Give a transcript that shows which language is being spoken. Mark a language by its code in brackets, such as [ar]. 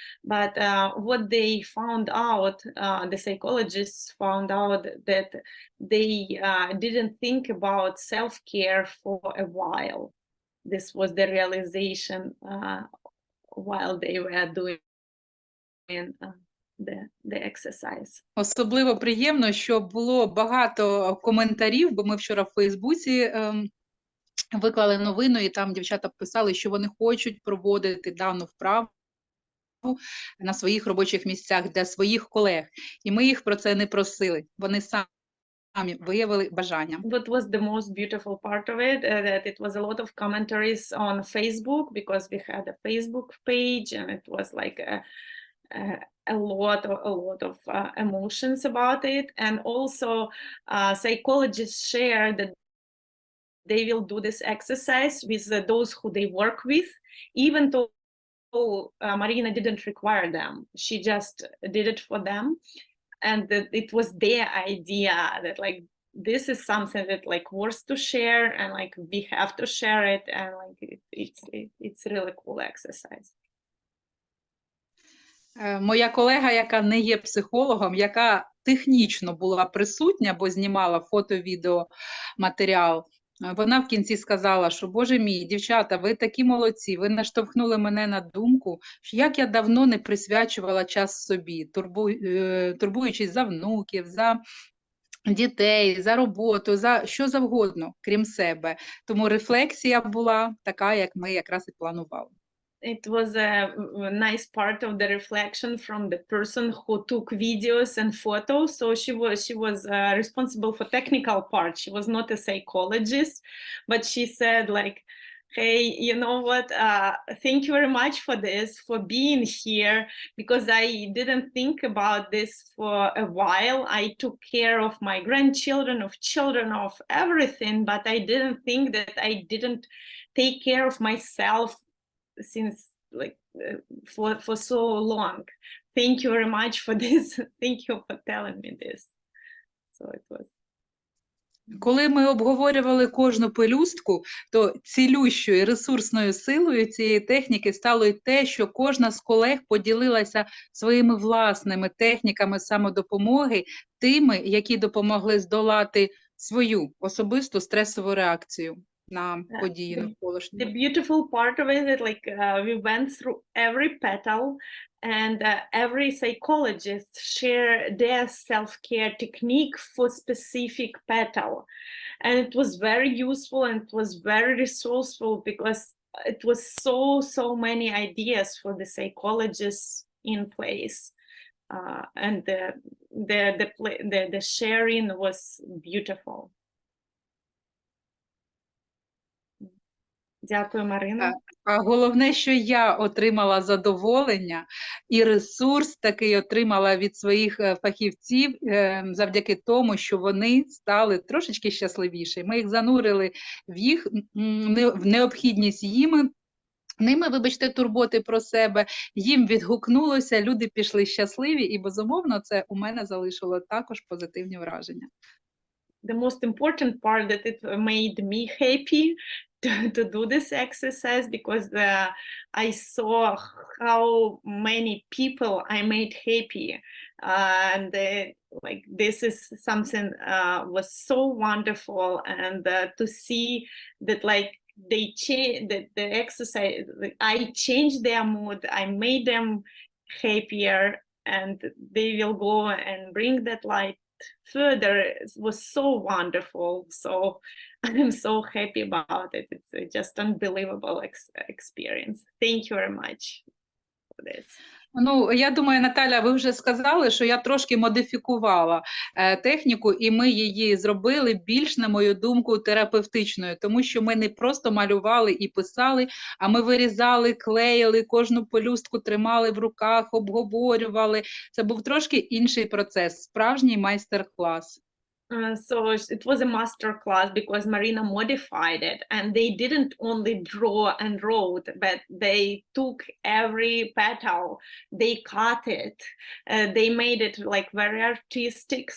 [en] But what they found out, the psychologists found out that they didn't think about self-care for a while. This was the realization while they were doing the exercise. [uk] Особливо приємно, що було багато коментарів, бо ми вчора в Фейсбуці виклали новину, і там дівчата писали, що вони хочуть проводити дану вправу на своїх робочих місцях для своїх колег. І ми їх про це не просили. Вони самі виявили бажання. [en] What was the most beautiful part of it? That it was a lot of commentaries on Facebook, because we had a Facebook page, and it was like a lot of emotions about it. And also psychologists share that they will do this exercise with those who they work with, even though Marina didn't require them. She just did it for them. And that it was their idea that like this is something that like worth to share, and like we have to share it, and like it's really cool exercise. [uk] Моя колега, яка не є психологом, яка технічно була присутня, бо знімала фото-відео матеріал, вона в кінці сказала, що, боже мій, дівчата, ви такі молодці, ви наштовхнули мене на думку, що як я давно не присвячувала час собі, турбуючись за внуків, за дітей, за роботу, за що завгодно, крім себе. Тому рефлексія була така, як ми якраз і планували. [en] It was a nice part of the reflection from the person who took videos and photos. So she was responsible for technical part. She was not a psychologist, but she said like, hey, you know what, thank you very much for this, for being here, because I didn't think about this for a while. I took care of my grandchildren, of children, of everything, but I didn't think that I didn't take care of myself since like for so long. Thank you very much for this. Thank you for telling me this. So it was. [uk] Коли ми обговорювали кожну пелюстку, то цілющою і ресурсною силою цієї техніки стало й те, що кожна з колег поділилася своїми власними техніками самодопомоги, тими, які допомогли здолати свою особисту стресову реакцію на події навколишні. [en] The beautiful part of it is like we went through every petal, and every psychologist share their self-care technique for specific petal, and it was very useful and it was very resourceful, because it was so many ideas for the psychologists in place, and the sharing was beautiful. [uk] Дякую, Марина. А головне, що я отримала задоволення і ресурс такий отримала від своїх фахівців завдяки тому, що вони стали трошечки щасливіші. Ми їх занурили в необхідність ними, вибачте, турботи про себе, їм відгукнулося, люди пішли щасливі, і, безумовно, це у мене залишило також позитивні враження. [en] The most important part that it made me happy to do this exercise, because I saw how many people I made happy, and like this is something was so wonderful, and to see that like they change that the exercise, like, I changed their mood, I made them happier, and they will go and bring that light further. It was so wonderful. So I'm so happy about it. It's just unbelievable experience. Thank you very much for this. [uk] Ну, я думаю, Наталя, ви вже сказали, що я трошки модифікувала техніку, і ми її зробили більш, на мою думку, терапевтичною, тому що ми не просто малювали і писали, а ми вирізали, клеїли, кожну пелюстку тримали в руках, обговорювали. Це був трошки інший процес, справжній майстер-клас. [en] So it was a master class because Marina modified it, and they didn't only draw and wrote, but they took every petal, they cut it, they made it like very artistic.